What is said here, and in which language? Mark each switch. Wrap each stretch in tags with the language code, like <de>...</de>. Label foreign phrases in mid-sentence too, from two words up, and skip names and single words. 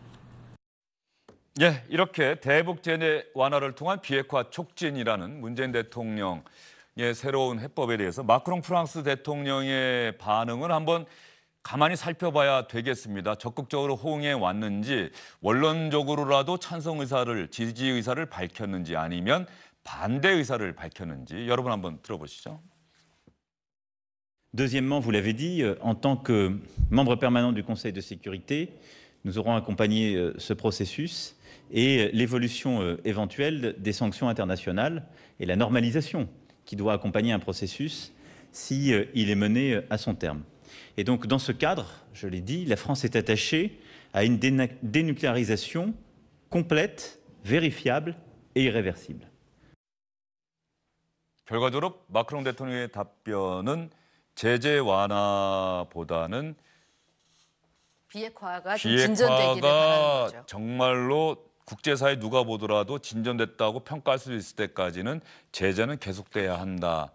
<ko>예, 이렇게 대북 제재 완화를 통한 비핵화 촉진이라는 문재인 대통령의 새로운 해법에 대해서 마크롱 프랑스 대통령의 반응을 한번 가만히 살펴봐야 되겠습니다. 적극적으로 호응해 왔는지 원론적으로라도 찬성 의사를 지지 의사를 밝혔는지 아니면 반대 의사를 밝혔는지 여러분 한번 들어보시죠.</ko> <fr>Deuxièmement, vous l'avez dit, en tant que membre permanent du Conseil de sécurité, nous aurons accompagné ce processus et l'évolution éventuelle des sanctions internationales et la normalisation qui doit accompagner un processus si il est mené à son terme. Et donc, dans ce cadre, je l'ai dit, la France est attachée à une dénucléarisation complète, vérifiable et irréversible.</fr> <ko>결과적으로 마크롱 대통령의 답변은 제재 완화보다는 비핵화가 좀 진전되기를 바라는 거죠. 정말로 국제사회 누가 보더라도 진전됐다고 평가할 수 있을 때까지는 제재는 계속돼야 한다.</ko>